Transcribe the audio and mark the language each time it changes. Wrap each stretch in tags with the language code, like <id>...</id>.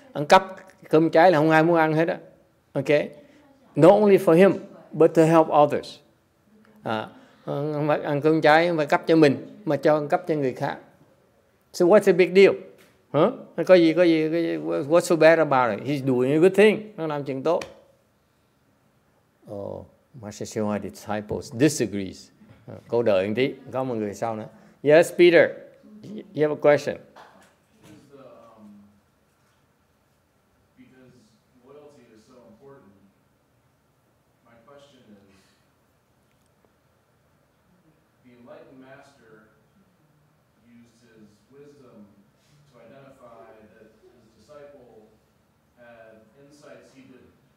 <vi>Ăn cắp cơm cháy là không ai muốn ăn hết á. Okay.</vi> <en>Not only for him, but to help others.</en> <vi>Không phải ăn cơm cháy không phải cấp cho mình, mà cho ăn cắp cho người khác.</vi> <en>So what's the big deal?</en> <vi>Có gì,</vi> <en>what's so bad about it? He's doing a good thing.</en> <vi>Nó làm chuyện tốt.</vi> <en>Oh, Master YongHua disciples disagrees.</en> <vi>Câu đợi một tí, có một người sau nữa.</vi> <en>Yes, Peter, you have a question. Because loyalty is so important, my question is, the enlightened master used his wisdom to identify that his disciple had insights he didn't.</en>